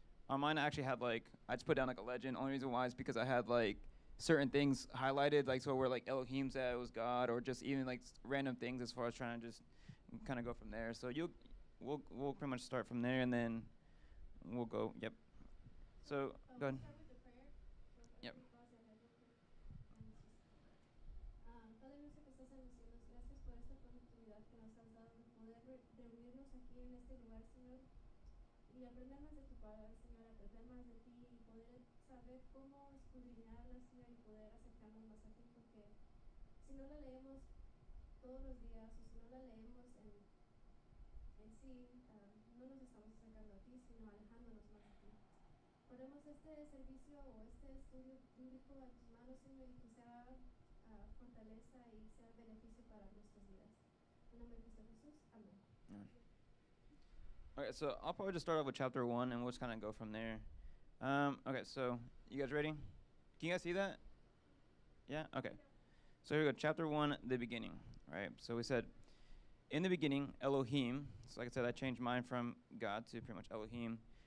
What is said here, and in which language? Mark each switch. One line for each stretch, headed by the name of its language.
English: On mine, I actually had like I just put down like a legend. Only reason why is because I had like certain things highlighted, like so where like Elohim said it was God, or just even like random things as far as trying to just kind of go from there. So we'll pretty much start from there, and then we'll go. Yep. So go ahead. start with the prayer. So if Yep. everybody bows their heads real quick, and let's just pray.
Spanish: Padre nuestro que estás en los cielos, gracias por esta oportunidad que nos has dado de poder reunirnos aquí en este lugar, Señor, y aprender más de tu palabra, Señor, aprender más de ti y poder saber cómo escudriñarla, Señor, y poder acercarnos más a ti, porque si no la leemos todos los días o si no la leemos en sí, no nos estamos acercando a ti, sino alejándonos más de ti. Ponemos este servicio o este estudio bíblico a tus manos, Señor, y que sea fortaleza y sea beneficio para nuestras vidas. En nombre de Cristo Jesús, amén.
English: Yeah. Okay, so I'll probably just start off with chapter 1, and we'll just kind of go from there. Okay, so you guys ready? Can you guys see that? Yeah. Okay. So here we go. Chapter 1, the beginning. Right. So we said, in the beginning, Elohim. So like I said, I changed mine from God to pretty much Elohim.